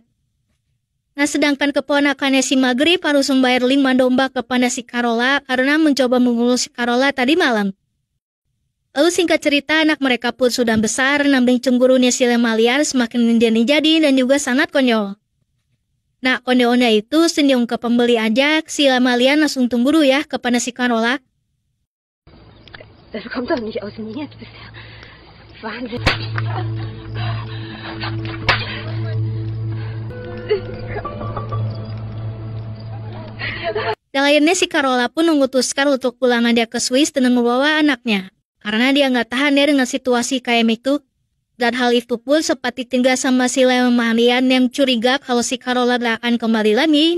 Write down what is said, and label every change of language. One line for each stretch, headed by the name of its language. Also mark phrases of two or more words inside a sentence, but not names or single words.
Indonesian: Nah sedangkan keponakannya si Maghrib harus membayar 5 domba kepada si Carola karena mencoba membunuh si Carola tadi malam. Lalu singkat cerita anak mereka pun sudah besar, namun cemburunya si Lemalian semakin menjadi-jadi dan juga sangat konyol. Nah, konyolnya itu senyum ke pembeli aja, si Lemalian langsung cemburu ya kepada si Carola.
German: Das kommt doch nicht aus dem Nichts bisher. Wahnsinn.
Indonesian: Dan akhirnya si Carola pun memutuskan untuk pulang aja ke Swiss dengan membawa anaknya. Karena dia nggak tahan ya dengan situasi kayak itu. Dan hal itu pun sempat ditinggal sama si Lemalian yang curiga kalau si Carola tidak akan kembali lagi.